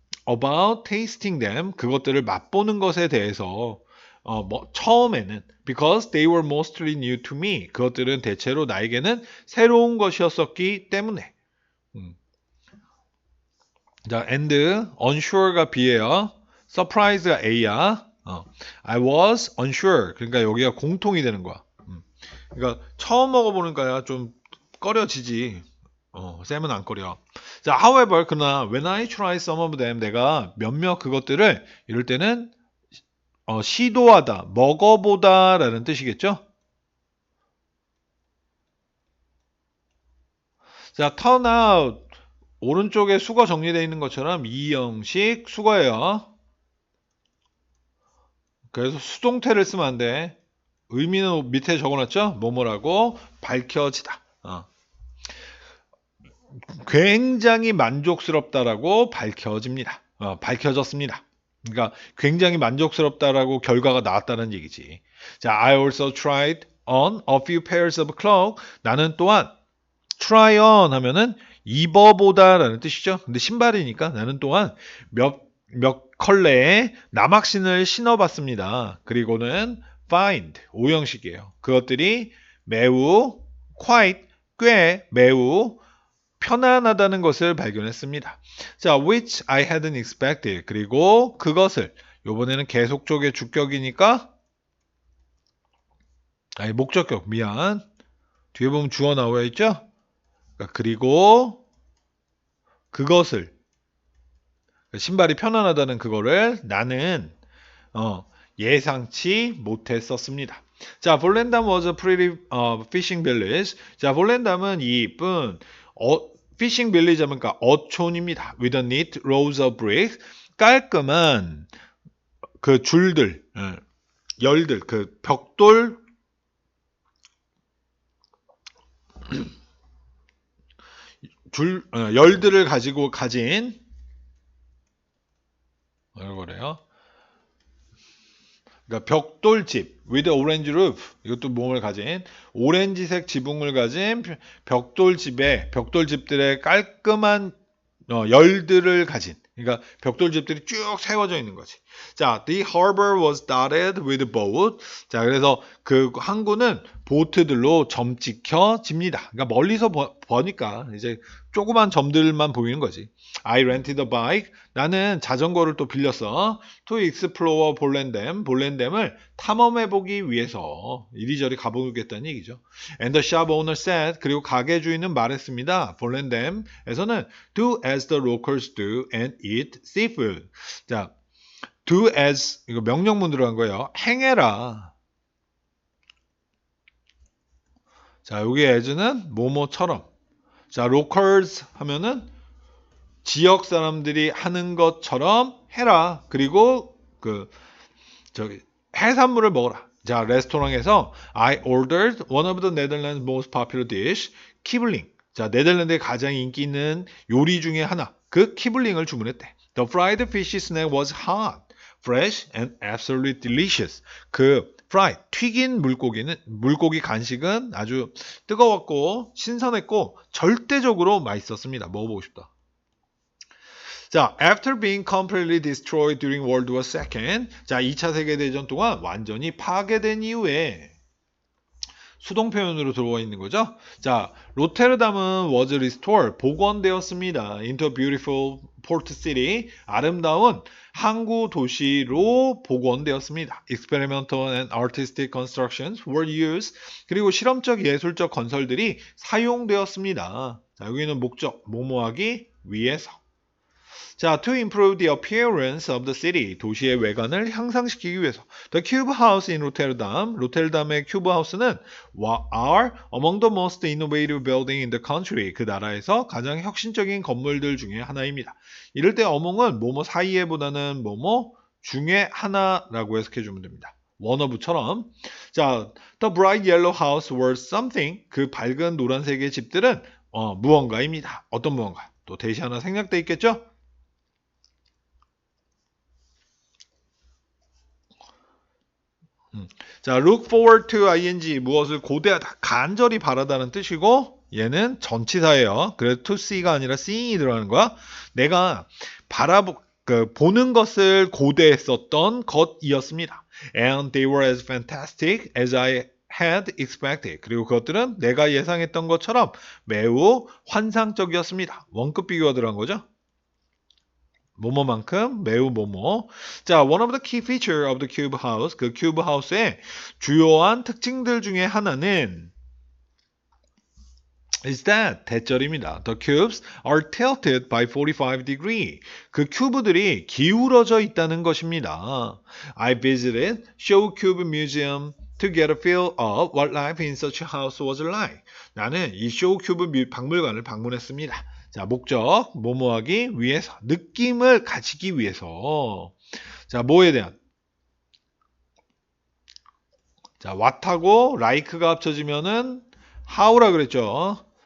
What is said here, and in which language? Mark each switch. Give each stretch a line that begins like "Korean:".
English: About tasting them,
Korean: 그것들을 맛보는 것에 대해서 처음에는
English: because they were mostly new to me.
Korean: 그것들은 대체로 나에게는 새로운 것이었었기 때문에. 자,
English: and unsure
Korean: 가 B예요. surprise가 A야.
English: I was unsure.
Korean: 그러니까 여기가 공통이 되는 거야. 그러니까 처음 먹어보니까 좀 꺼려지지. 쌤은 안 꺼려. 자,
English: however,
Korean: 그러나
English: when I try some of them,
Korean: 내가 몇몇 그것들을 이럴 때는 시도하다, 먹어보다 라는 뜻이겠죠?
English: 자, turn out.
Korean: 오른쪽에 수거 정리되어 있는 것처럼 이형식 수거예요. 그래서 수동태를 쓰면 안 돼. 의미는 밑에 적어놨죠? 뭐뭐라고 밝혀지다. 굉장히 만족스럽다라고 밝혀집니다. 밝혀졌습니다. 그러니까 굉장히 만족스럽다라고 결과가 나왔다는 얘기지.
English: 자, I also tried on a few pairs of clothes.
Korean: 나는 또한 try on 하면은 입어보다라는 뜻이죠. 근데 신발이니까 나는 또한 몇 컬레의 남학신을 신어봤습니다. 그리고는 find 오형식이에요. 그것들이 매우 quite 매우 편안하다는 것을 발견했습니다.
English: 자, which I hadn't expected.
Korean: 그리고 그것을 이번에는 계속적의 주격이니까 목적격 미안. 뒤에 보면 주어 나와 있죠? 그리고 그것을 신발이 편안하다는 그거를 나는 예상치 못했었습니다.
English: 자, 볼렌담 was a pretty fishing village.
Korean: 자, 볼렌담은 이쁜 fishing village 하면 어촌입니다.
English: With a neat rows of bricks.
Korean: 깔끔한 그 줄들, 열들, 그 벽돌 열들을 가진 뭐래요? 그러니까 벽돌집
English: with orange roof.
Korean: 이것도 몸을 가진 오렌지색 지붕을 가진 벽돌집들의 깔끔한 열들을 가진. 그러니까 벽돌집들이 쭉 세워져 있는 거지.
English: 자, the harbor was dotted with boat.
Korean: 자, 그래서 그 항구는 보트들로 점찍혀집니다. 그러니까 멀리서 보니까 이제 조그만 점들만 보이는 거지.
English: I rented a bike.
Korean: 나는 자전거를 또 빌렸어.
English: To explore
Korean: 볼렌댐을 탐험해보기 위해서 이리저리 가보겠다는 얘기죠.
English: And the shop owner said.
Korean: 그리고 가게 주인은 말했습니다.
English: 볼렌댐에서는 do as the locals do and eat seafood.
Korean: 자, do as 이거 명령문 들어간 거예요. 행해라. 자, 여기 as는 뭐뭐처럼. 자, locals 하면은 지역 사람들이 하는 것처럼 해라. 그리고 저기 해산물을 먹어라.
English: 자,
Korean: 레스토랑에서
English: I ordered one of the Netherlands' most popular dish, 키블링.
Korean: 자, 네덜란드의 가장 인기 있는 요리 중에 하나. 그 키블링을 주문했대.
English: The fried fish snack was hot, fresh, and absolutely delicious.
Korean: 그 fried, 튀긴 물고기 간식은 아주 뜨거웠고 신선했고 절대적으로 맛있었습니다. 먹어보고 싶다. 자,
English: after being completely destroyed during World War II,
Korean: 자, 2차 세계대전 동안 완전히 파괴된 이후에 수동 표현으로 들어와 있는 거죠. 자, 로테르담은
English: was restored,
Korean: 복원되었습니다.
English: into a beautiful port city,
Korean: 아름다운 항구 도시로 복원되었습니다.
English: Experimental and artistic constructions were used,
Korean: 그리고 실험적 예술적 건설들이 사용되었습니다. 자, 여기는 목적, 뭐뭐하기 위해서.
English: 자, to improve the appearance of the city,
Korean: 도시의 외관을 향상시키기 위해서.
English: The Cube House in Rotterdam,
Korean: 로테르담의 큐브 하우스는
English: are among the most innovative building in the country,
Korean: 그 나라에서 가장 혁신적인 건물들 중에 하나입니다. 이럴 때 among은 뭐뭐 사이에보다는 뭐뭐 중에 하나라고 해석해주면 됩니다. one of처럼. 자,
English: the bright yellow house was something,
Korean: 그 밝은 노란색의 집들은 무언가입니다. 어떤 무언가? 또 대시 하나 생략돼 있겠죠? 자, look forward to ing 무엇을 고대하다, 간절히 바라다는 뜻이고 얘는 전치사예요. 그래서 to see가 아니라 seeing이 들어가는 거야. 내가 보는 것을 고대했었던 것이었습니다.
English: And they were as fantastic as I had expected.
Korean: 그리고 그것들은 내가 예상했던 것처럼 매우 환상적이었습니다. 원급 비교가 들어간 거죠. 뭐뭐만큼 매우 뭐뭐.
English: 자, one of the key feature of the cube house,
Korean: 그 큐브 하우스의 주요한 특징들 중에 하나는
English: is that 대절입니다. The cubes are tilted by 45 degree.
Korean: 그 큐브들이 기울어져 있다는 것입니다.
English: I visited Show Cube Museum to get a feel of what life in such a house was like.
Korean: 나는 이 쇼 큐브 박물관을 방문했습니다. 자, 목적, 뭐뭐하기 위해서, 느낌을 가지기 위해서. 자, 뭐에 대한? 자, what하고 like가 합쳐지면은 how라 그랬죠.